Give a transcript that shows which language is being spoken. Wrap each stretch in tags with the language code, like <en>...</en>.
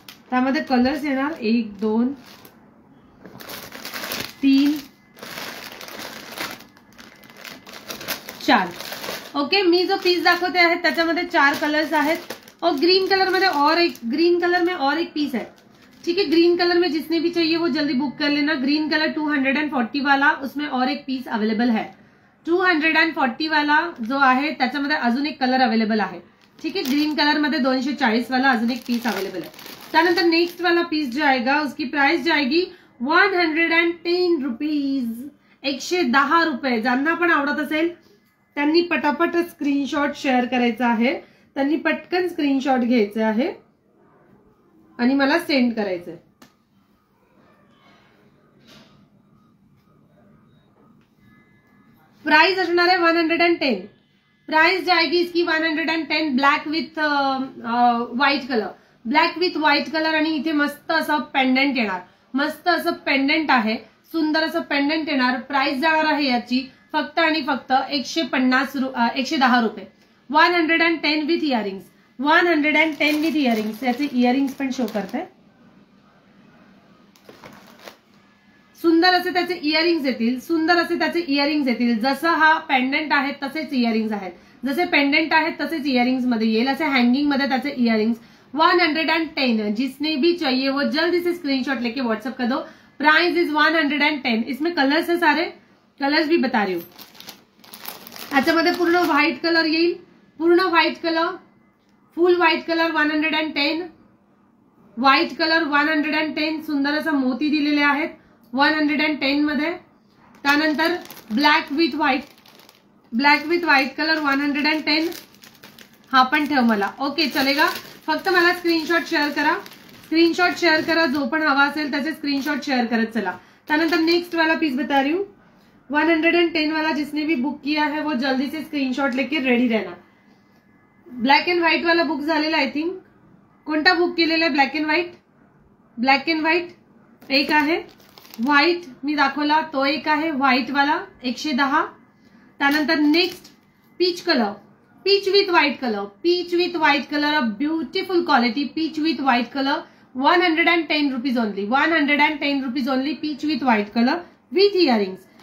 <mr>त्यामध्ये कलर्स येणार 1 2 3 4। ओके मी जो पीस दाखवते आहेत त्याच्यामध्ये 4 कलर्स आहेत</mr> <hi>और ग्रीन कलर में और एक, ग्रीन कलर में और एक पीस है। ठीक है ग्रीन कलर में जिसने भी चाहिए वो जल्दी बुक कर लेना। ग्रीन कलर 240 वाला, उसमें और एक पीस अवेलेबल है।</hi> <mr>240 वाला जो आहे त्याच्यामध्ये अजून एक कलर अवेलेबल आहे।</mr> <hi>ठीक है</hi> <mr>ग्रीन कलर मध्ये 240 वाला अजून एक पीस अवेलेबल</mr> <hi>है। त्यानंतर नेक्स्ट वाला पीस जो आएगा उसकी प्राइस जाएगी 110 रुपीज, 110 रुपये।</hi> <mr>ज्यांना पण आवडत असेल त्यांनी पटापट स्क्रीनशॉट शेअर करायचा आहे, त्यांनी पटकन स्क्रीनशॉट घ्यायचे आहे आणि मला सेंड करायचंय। प्राइस असणार आहे 110।</mr> <hi>प्राइस जाएगी इसकी 110।</hi> <mr>Black with white colour, black with white colour आणि इथे मस्त असं पेंडंट येणार, मस्त असं पेंडंट आहे, सुंदर असं पेंडंट येणार। प्राइस जाणार आहे याची फक्त आणि फक्त 110 रुपये।</mr> <en>110 with earrings, 110 with earrings.</en> <mr>याचे इयरिंग्स पण शो करते, सुंदर असे त्याचे इयरिंग्स येतील, सुंदर असे त्याचे इयरिंग्स येतील। जसं हा पेंडंट आहे तसेच इयरिंग्स आहेत, जसे पेंडंट आहेत तसेच इयरिंग्स मध्ये येईल, असे हँगिंग मध्ये त्याचे इयरिंग्स। 110।</mr> <hi>जिसने भी चाहिए वो जल्दी से स्क्रीनशॉट लेके व्हाट्सएप कर दो।</hi> <en>Price is 110।</en> <hi>इसमें कलर्स है, सारे कलर्स भी बता रही हूँ।</hi> <mr>याच्यामध्ये पूर्ण व्हाइट कलर येईल, पूर्ण व्हाइट कलर, फुल व्हाइट कलर 110, व्हाइट कलर 110, सुंदर असा मोती दिलेले आहेत 110 मध्ये। त्यानंतर black with white, black with white colour 110, हा पण ठेव मला।</mr> <hi>ओके चलेगा।</hi> <mr>फक्त मला स्क्रीनशॉट शेअर करा, स्क्रीनशॉट शेअर करा, जो पण हवा असेल त्याचे स्क्रीनशॉट शेअर करत चला।</mr> <hi>त्यानंतर नेक्स्ट वाला पीस बता रही हूँ, 110 वाला जिसने भी बुक किया है वो जल्दी से स्क्रीनशॉट लेके रेडी रहना।</hi> <mr>ब्लॅक अँड व्हाईट वाला बुक झालेला</mr> <en>I think,</en> <mr>कोणता बुक केलेला आहे black and white? Black and white एक आहे, व्हाईट मी दाखवला तो एक आहे, व्हाईट वाला 110।</mr> <en>त्यानंतर next peach colour, peach with white colour, peach with white colour, a beautiful quality peach with white colour, 110 rupees only, 110 rupees only, peach with white colour with earrings.</en>